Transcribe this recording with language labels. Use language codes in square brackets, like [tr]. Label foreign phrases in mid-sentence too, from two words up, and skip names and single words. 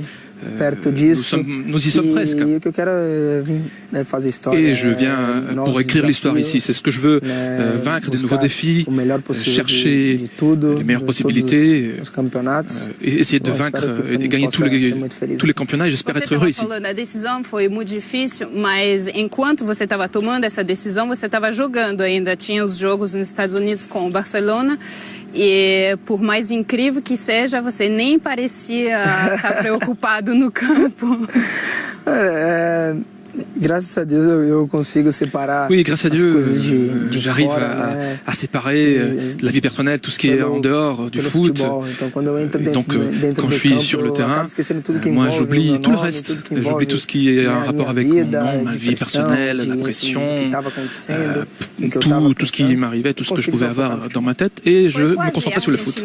[fr] Nous y sommes presque. Et je viens pour écrire l'histoire ici. C'est ce que je veux, vaincre des nouveaux défis, chercher les meilleures possibilités, et essayer de vaincre et de gagner tous les campeonatos. J'espère être heureux ici. [pt] A decisão foi muito difícil, mas enquanto você estava tomando essa decisão, você estava jogando ainda. Tinha os jogos nos Estados Unidos com o Barcelona. E por mais incrível que seja, você nem parecia estar preocupado no campo. [fr] Grâce à Dieu, [pt] eu consigo separar. [fr] Oui, grâce à Dieu, j'arrive à séparer la vie personnelle, tout ce qui est en dehors du foot. Donc, quand je suis sur le terrain, moi, j'oublie tout le reste. J'oublie tout ce qui est en rapport avec mon nom, ma vie personnelle, la pression, tout ce qui m'arrivait, tout ce que je pouvais avoir dans ma tête, et je me concentrais sur le foot.